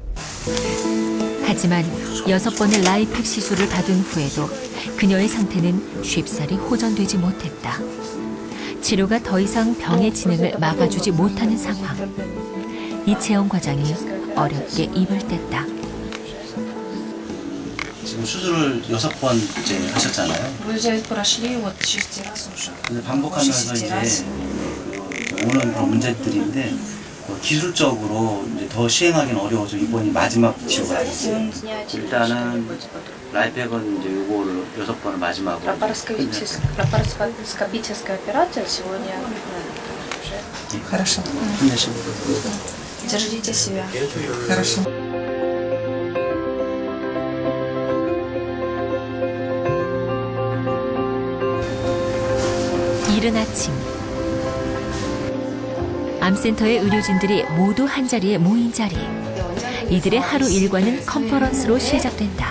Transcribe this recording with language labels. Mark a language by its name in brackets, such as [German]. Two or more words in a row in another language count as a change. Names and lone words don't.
[Korean] 하지만 6번의 라이펙 시술을 받은 후에도 그녀의 상태는 쉽사리 호전되지 못했다. 치료가 더 이상 병의 진행을 막아주지 못하는 상황. 이채영 과장이 어렵게 입을 뗐다. 수술을 6번째 하셨잖아요. [Russian] Вы же прошли вот 6 раз уже. [Korean] 근데 반복하면서 이제 오는 그런 문제들인데 기술적으로 이제 더 시행하기는 어려워서 이번이 마지막 치료가 아니에요. 일단은 라이팩은 이제 요거를 6번을 마지막으로 [Russian] Лапароскопическая операция сегодня уже. Хорошо. [Korean] 힘내시고. [Russian] Держите себя. Хорошо. [Korean] 이른 아침 암센터의 의료진들이 모두 한자리에 모인 자리. 이들의 하루 일과는 컨퍼런스로 시작된다.